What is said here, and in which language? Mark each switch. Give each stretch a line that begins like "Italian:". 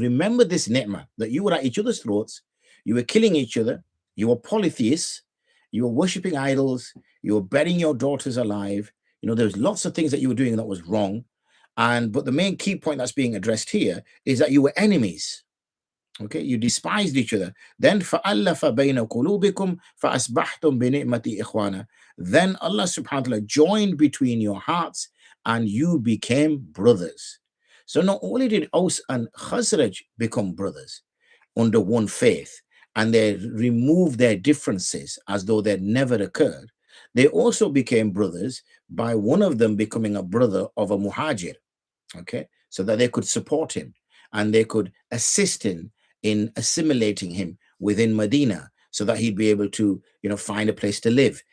English: Remember this ni'mah, that you were at each other's throats, you were killing each other, you were polytheists, you were worshipping idols, you were burying your daughters alive. There's lots of things that you were doing that was wrong. But the main key point that's being addressed here is that you were enemies. Okay, you despised each other.
Arabic: Then فَأَلَّفَ بَيْنَ قُلُوبِكُمْ فَأَصْبَحْتُمْ بِنِعْمَةِ إِخْوَانًا.
English: Then Allah subhanahu wa ta'ala joined between your hearts and you became brothers. So not only did Aus and Khazraj become brothers under one faith, and they removed their differences as though they'd never occurred, they also became brothers by one of them becoming a brother of a muhajir, okay, so that they could support him and they could assist him in assimilating him within Medina, so that he'd be able to, find a place to live.